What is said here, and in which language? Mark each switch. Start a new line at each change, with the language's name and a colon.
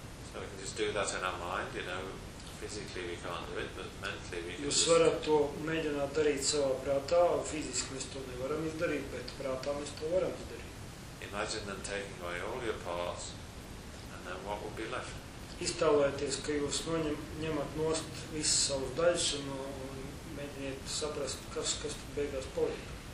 English: So we can just do that in our mind, you know, physically we can't do it, but mentally we can.
Latvian: Jūs varat to mēģināt darīt savā prātā, fiziski mēs to nevaram izdarīt, bet prātā mēs to varam izdarīt.
English: Imagine them taking away all your parts, and then what will be left?
Latvian: Iztāvojieties, ka jūs ņemat nost visas savas daļas un mēģiniet saprast, kas tad beigās paliek.